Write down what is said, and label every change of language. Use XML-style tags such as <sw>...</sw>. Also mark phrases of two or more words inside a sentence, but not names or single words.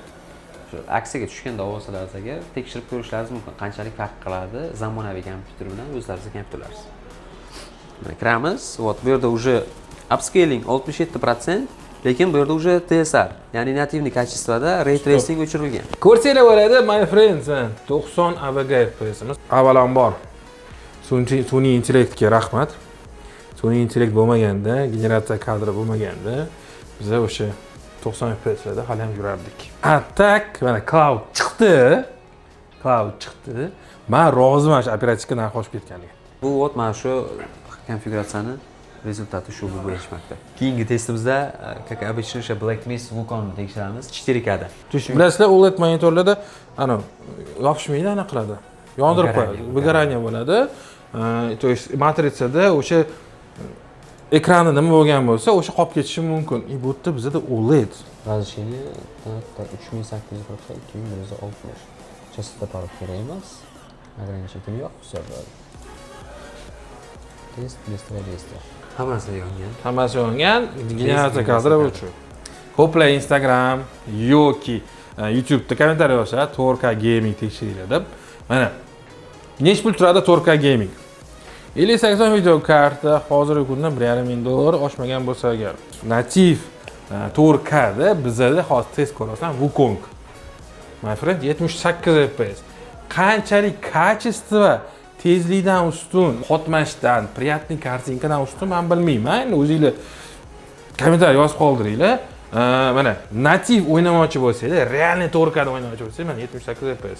<uz>Shu aksiyaga tushganda olsalaringizga tekshirib ko'rishlaringiz mumkin, qanchalik farq qiladi zamonaviy kompyuter bilan o'zlaringiz kompyuterlaringiz. Mana kiramiz. Вот bu yerda уже upscaling 67%, lekin bu yerda уже TSR, ya'ni nativniy качествоda ray tracing o'chirilgan. Ko'rsanglar bo'ladi,</uz> <en>my friends,</en> <uz>90 AVG FPS'imiz. Avvalambor sun'iy intellektga rahmat. Sun'iy intellekt bo'lmaganda, generatsiya kadri bo'lmaganda biz o'sha 90 FPS'larda hali ham yurardik. Tak, mana cloud chiqdi. Men roziman shu operativka narxi oshib ketganiga. Bu mana shu konfiguratsiyani rezultati shu bo'lib berishmoqda. Keyingi testimizda,</uz> <ru>как обычно,</ru> <uz>o'sha Black Mist Wukonni tekshiramiz 4K da. Bilasizlar, OLED monitorlarda ana yopishmaydi, ana qiladi. Yondirib qo'yadi. Выгорание bo'ladi.</uz> <ru>То есть</ru> <uz>matritsada o'sha ekrani nima bo'lgan bo'lsa, o'sha qolib ketishi mumkin. Bu yerda bizda OLED.</uz> <ru>Разрешение 3840 2160.</ru> <uz>Частота parod kerak emas. Ограничитель yo'q, все bo'ladi. test. Hammasi yongan. Hammasi yongan, generatsiya kadri bu. Ko'plar Instagram yoki YouTube'da kommentariy yozsa 4K gaming tekshiringlar deb. Mana necha pul turadi 4K gaming? 5080 video karta hozirgi kunda $1,500 oshmagan bo'lsa agar. Nativ 4K da bizda hozir test ko'rasan Wukong.</uz> <en>My friend</en> <uz>78 FPS. Qanchalik kачество tezlikdan ustun, qotmashdan, приятный kartinkadan ustun men bilmayman. O'zingizlar kommentariy yozib qoldiringlar. Mana nativ o'ynamoqchi bo'lsangiz, realniy 4K da o'ynamoqchi bo'lsangiz, mana 78 FPS.</uz>